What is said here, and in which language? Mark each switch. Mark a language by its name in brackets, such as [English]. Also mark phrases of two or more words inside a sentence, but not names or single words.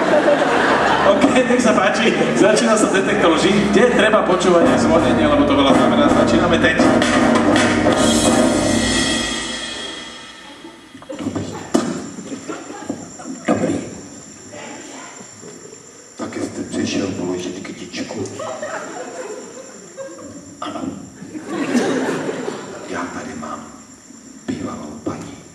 [Slovak] OK, nech sa páči, začína sa detektor lží, kde treba počúvať aj zvonenie, lebo to veľa znamená, začíname teď. [Czech] Dobrý. Taky jste přišel položit kytičku. Ano. Já tady mám bývalou paní.